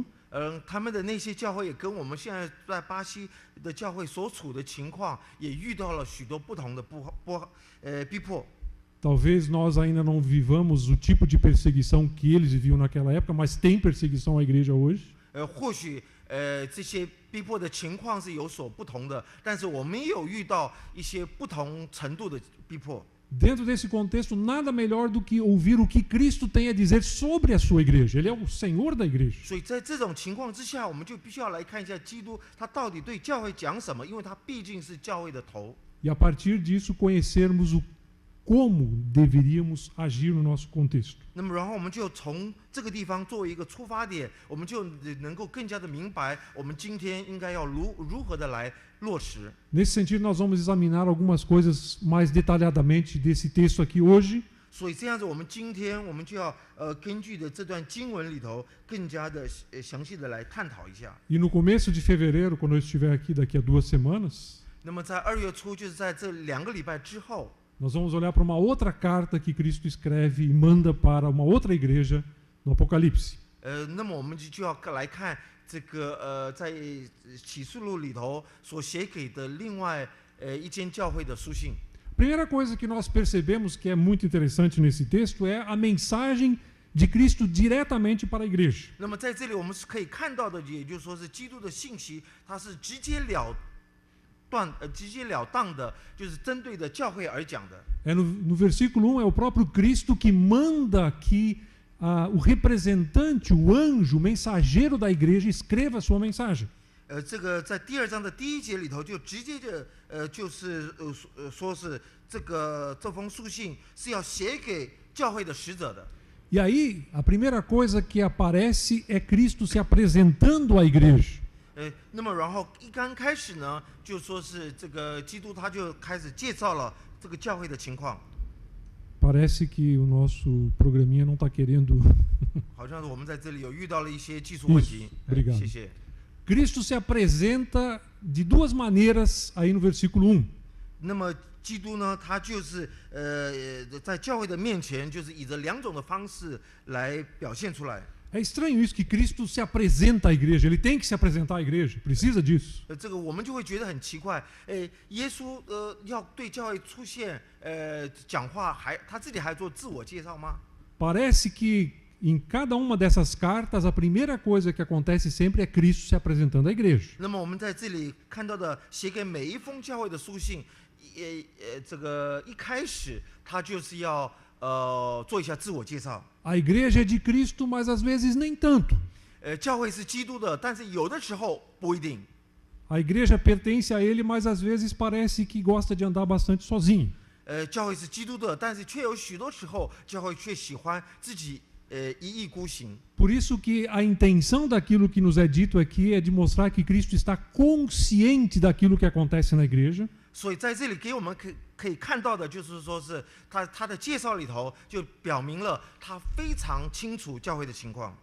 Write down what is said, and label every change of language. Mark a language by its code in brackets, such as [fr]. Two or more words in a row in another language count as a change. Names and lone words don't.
[zh] 他们的那些教会也跟我们现在在巴西的教会所处的情况，也遇到了许多不同的逼迫。 [pt] talvez nós ainda não vivamos o tipo de perseguição que eles viviam naquela época, mas tem perseguição à igreja hoje. [zh] 或许这些逼迫的情况是有所不同的，但是我们也有遇到一些不同程度的逼迫。 [pt] Dentro desse contexto, nada melhor do que ouvir o que Cristo tem a dizer sobre a sua igreja. Ele é o Senhor da igreja. [zh] 所以在这种情况之下，我们就必须要来看一下基督他到底对教会讲什么，因为他毕竟是教会的头。 [pt] E a partir disso conhecermos como deveríamos agir no nosso contexto. [zh] 那么，然后我们就从这个地方作为一个出发点，我们就能够更加的明白，我们今天应该要如何的来落实。 [pt] Nesse sentido, nós vamos examinar algumas coisas mais detalhadamente desse texto aqui hoje. [zh] 所以这样子，我们今天我们就要根据的这段经文里头，更加的详细的来探讨一下。 [pt] E no começo de fevereiro, quando eu estiver aqui daqui a 2 semanas, [zh] 那么在2月初，就是在这2个礼拜之后， [pt] nós vamos olhar para uma outra carta que Cristo escreve e manda para uma outra igreja no Apocalipse. [zh] 那么我们就要来看这个在启示录里头所写给的另外一间教会的书信。 [pt] Primeira coisa que nós percebemos que é muito interessante nesse texto é a mensagem de Cristo diretamente para a igreja. [zh] 那么在这里我们是可以看到的，也就是说是基督的信息，它是直截了当的，就是针对的教会而讲的。 [pt] No versículo 1 é o próprio Cristo que manda que o representante, o anjo, o mensageiro da igreja escreva a sua mensagem. [zh] 这个在第2章的第1节里头就直接的就是说是这封书信是要写给教会的使者的。 [pt] E aí, a primeira coisa que aparece é Cristo se apresentando à igreja. [zh] 那么然后刚开始呢，就说是这个基督他就开始介绍了这个教会的情况。 [pt] Parece que o nosso programinha não está querendo. [zh] 好像是我们在这里有遇到了一些技术问题。 [pt] Obrigado. [zh] 谢谢。 [pt] Cristo se apresenta de duas maneiras aí no versículo 1. [zh] 那么基督呢，他就是在教会的面前，就是以着2种的方式来表现出来。 [pt] É estranho isso que Cristo se apresenta à igreja. Ele tem que se apresentar à igreja. Precisa disso. [zh] 这个我们就会觉得很奇怪。耶稣要对教会出现讲话，他自己还做自我介绍吗？ [pt] Parece que em cada uma dessas cartas, a primeira coisa que acontece sempre é Cristo se apresentando à igreja. [zh] 那么我们在这里看到的，写给每一封教会的书信，这个一开始他就是要做一下自我介绍。 [pt] A igreja é de Cristo, mas às vezes nem tanto. [zh] 教会是基督的，但是有的时候不一定。 [pt] A igreja pertence a ele, mas às vezes parece que gosta de andar bastante sozinho. [zh] 教会是基督的，但是却有许多时候，教会却喜欢自己一意孤行。 [pt] Por isso que a intenção daquilo que nos é dito aqui é de mostrar que Cristo está consciente daquilo que acontece na igreja. [zh] 所以在这里给我们可以看到的，就是说是他的介绍里头就表明了他非常清楚教会的情况。